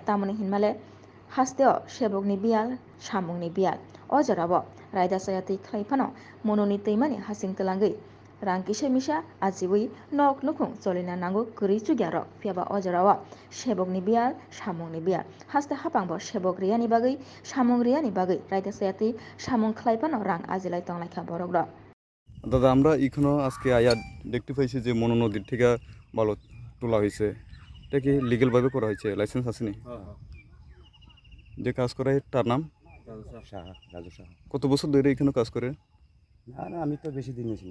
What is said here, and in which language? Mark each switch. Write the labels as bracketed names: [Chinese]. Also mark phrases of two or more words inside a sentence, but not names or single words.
[Kok Borok] tamoni hinmale hasteo sebokni bial samungni bial o jorabo raida sayati khlaifano mononi teimani hasing telangai rang kisa misa ajiwi nok nukhung cholina nango kuri chugyaro fiaba o jorao sebokni bial samungni bial haste hapangbo sebok riyani bagai samung riyani bagai raida sayati samung khlaifano rang ajilai tonglaikha borok rok [Bangla] দাদা আমরা এখনো আজকে আয়া দেখতে পাইছি যে মনো নদীর থেকে বালু তোলা হয়েছে এটা কি লিগেল ভাবে করা হয়েছে লাইসেন্স আছে নি যে কাজ করে তার নাম রাজু সাহা কত বছর ধরে এখানে কাজ করে না আমি তো বেশি দিন হয়েছি